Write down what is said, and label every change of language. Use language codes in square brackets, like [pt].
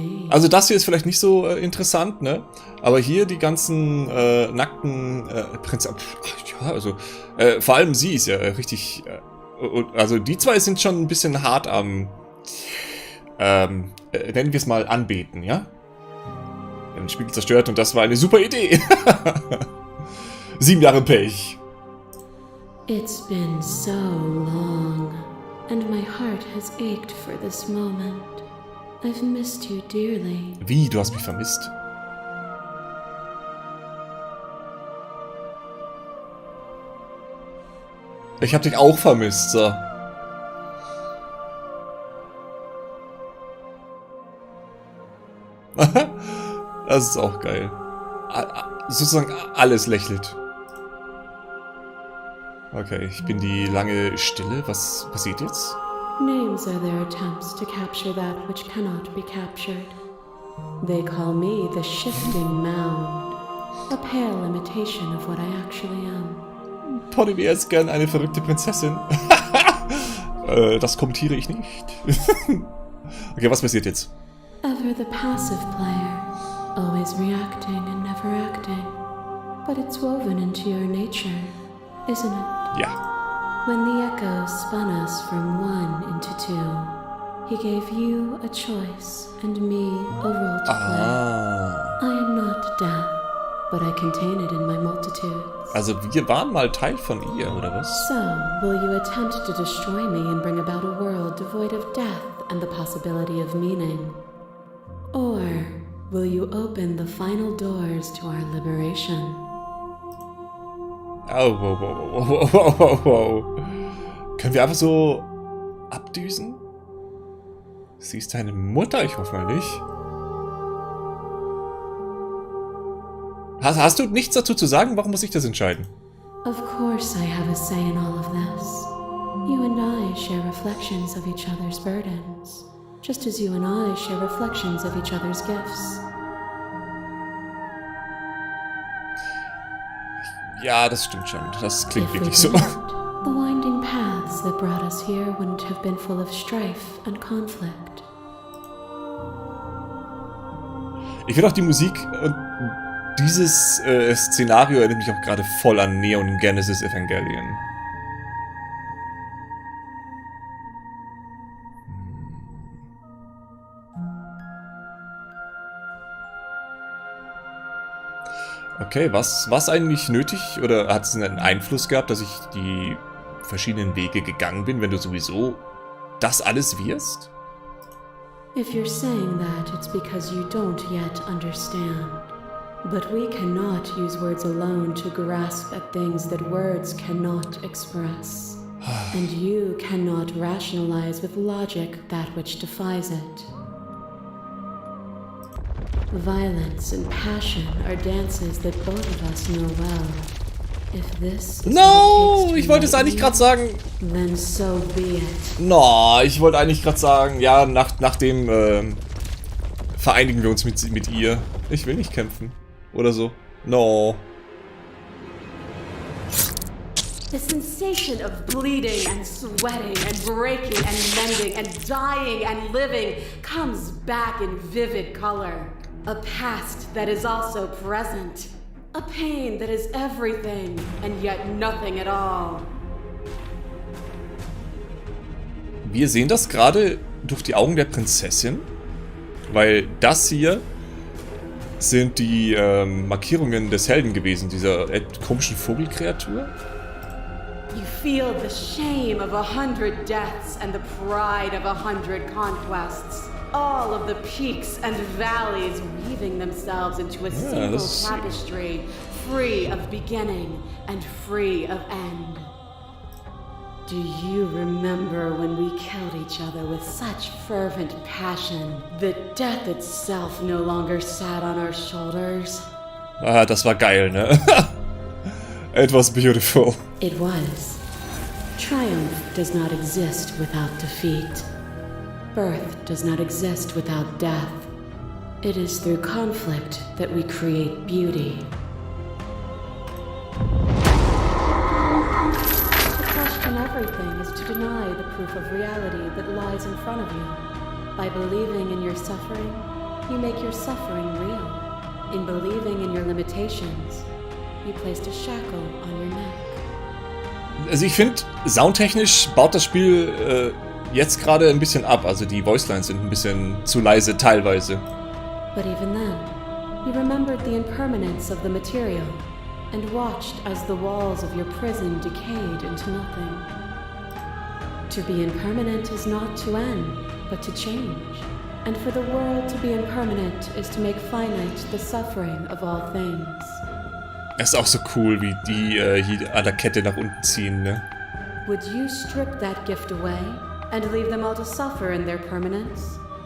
[de] Also das hier ist vielleicht nicht so interessant, ne? Aber hier die ganzen nackten Prinzessin. Ja, also vor allem sie ist ja richtig. Also die zwei sind schon ein bisschen hart am nennen wir es mal anbeten, ja? Wir haben den Spiegel zerstört und das war eine super Idee. 7 Jahre Pech. [en] It's been so long, and my heart has ached for this moment. I've missed you dearly. [de] Wie, du hast mich vermisst? Ich hab dich auch vermisst, so. Das ist auch geil. Sozusagen alles lächelt. Okay, ich bin die lange Stille. Was passiert jetzt? [en] Names are their attempts to capture that which cannot be captured. They call me the shifting mound, a pale imitation of what I actually am. [de] Tony wäre jetzt gern eine verrückte Prinzessin. Das kommentiere ich nicht. Okay, was passiert jetzt? [en] Ever the passive player, always reacting and never acting. But it's woven into your nature, isn't it? [de] Ja. [en] When the echo spun us from one into two, he gave you a choice and me a role to play. I am not death, but I contain it in my multitudes. [de] Also wir waren mal Teil von ihr, oder was? [en] So, will you attempt to destroy me and bring about a world devoid of death and the possibility of meaning? Or will you open the final doors to our liberation? Oh, wow, wow, wow, wow, wow, wow. [de] Können wir einfach so abdüsen? Sie ist deine Mutter? Ich hoffe mal nicht. Hast du nichts dazu zu sagen? Warum muss ich das entscheiden? [en] Of course I have a say in all of this. You and I share reflections of each other's burdens, just as you and I share reflections of each other's gifts. [de] Ja, das stimmt schon. Das klingt wirklich so. [en] The winding paths that brought us here wouldn't have been full of strife and conflict. [de] Ich finde auch die Musik und dieses Szenario erinnert mich auch gerade voll an Neon Genesis Evangelion. Okay, was eigentlich nötig oder hat es einen Einfluss gehabt, dass ich die verschiedenen Wege gegangen bin, wenn du sowieso das alles wirst? [en] If you're saying that, it's because you don't yet understand. But we cannot use words alone to grasp at things that words cannot express. And you cannot rationalize with logic that which defies it. Violence and passion are dances that both of us know well. If this is [de] No, ich wollte es eigentlich gerade sagen. [en] Then so be it. [de] No, ich wollte eigentlich gerade sagen, ja, nach dem vereinigen wir uns mit ihr. Ich will nicht kämpfen. Oder so. No. [en] The sensation of bleeding and sweating and breaking and mending and dying and living comes back in vivid color. A past that is also present. A pain that is everything and yet nothing at all. [de] Wir sehen das gerade durch die Augen der Prinzessin, weil das hier sind die Markierungen des Helden gewesen, dieser komischen Vogelkreatur. [en] You feel the shame of 100 deaths and the pride of 100 conquests. All of the peaks and valleys weaving themselves into a single tapestry, free of beginning and free of end. Do you remember when we killed each other with such fervent passion that death itself no longer sat on our shoulders? [de] Ah, das war geil, ne? [en] It was beautiful. It was. Triumph does not exist without defeat. Birth does not exist without death. It is through conflict that we create beauty. To question everything is to deny the proof of reality that lies in front of you. By believing in your suffering, you make your suffering real. In believing in your limitations, you placed a shackle on your neck. [de] Also ich finde, soundtechnisch baut das Spiel jetzt gerade ein bisschen ab. Also die Voicelines sind ein bisschen zu leise teilweise. [en] But even then, you remembered the impermanence of the material and watched as the walls of your prison decayed into nothing. To be impermanent is not to end, but to change. And for the world to be impermanent is to make finite the suffering of all things. [de] Es ist auch so cool, wie die hier an der Kette nach unten ziehen, ne? [en] Would you strip that gift away and leave them all to suffer in their permanence?